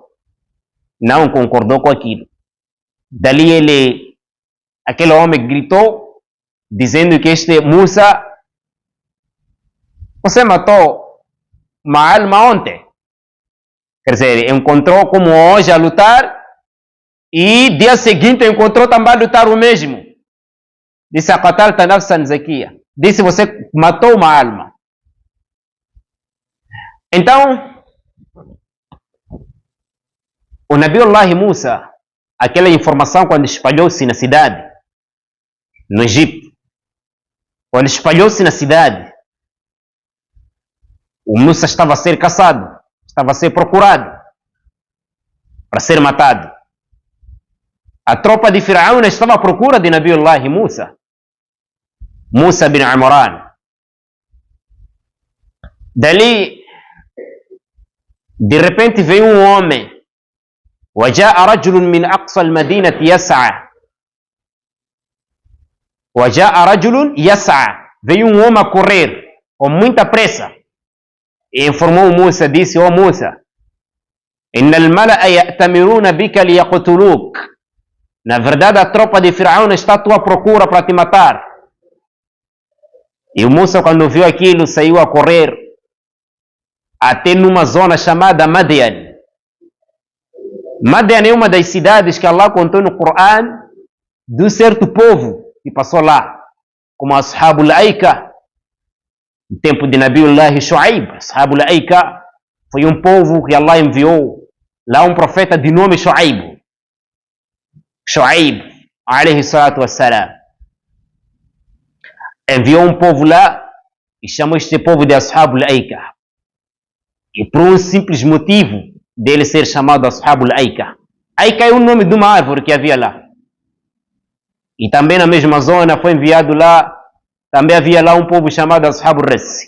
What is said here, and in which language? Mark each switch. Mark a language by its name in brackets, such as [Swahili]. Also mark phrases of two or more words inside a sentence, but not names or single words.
[Portuguese] Não concordou com aquilo. Dali aquele homem gritou, dizendo que este Musa, você matou uma alma ontem. Quer dizer, encontrou como hoje a lutar e dia seguinte encontrou também a lutar o mesmo. [Arabic] Disse أقتلت نفسا زكية. [Portuguese] Disse, você matou uma alma. Então, o Nabiullah Musa, aquela informação quando espalhou-se na cidade, no Egito, quando espalhou-se na cidade, o Musa estava a ser caçado, estava a ser procurado para ser matado. A tropa de Firaúna estava à procura de Nabiullah Musa, Musa bin Imran. Dali, de repente veio um homem. [Arabic] وجاء رجل من أقصى المدينة يسعى. وجاء رجل يسعى. [Portuguese] Veio um homem a correr com muita pressa e informou Musa, disse, ó Musa, [Arabic] إن الملأ يأتمرون بك ليقتلوك. [Portuguese] Na verdade, a tropa de Firaúna está à tua procura para te matar. E o Musa, quando viu aquilo, saiu a correr até numa zona chamada Madian. Madian é uma das cidades que Allah contou no Coran de um certo povo que passou lá, como Ashabul Aika, no tempo de Nabiullah Shu'aib. Ashabul Aika foi um povo que Allah enviou lá um profeta de nome Shu'aib. Shuaib, [Arabic] عليه الصلاة والسلام, [Portuguese] enviou um povo lá e chamou este povo de Ashabul Aika. E por um simples motivo dele ser chamado Ashabul Aika. Aika é o nome de uma árvore que havia lá. E também na mesma zona foi enviado lá, também havia lá um povo chamado Ashabul Ras.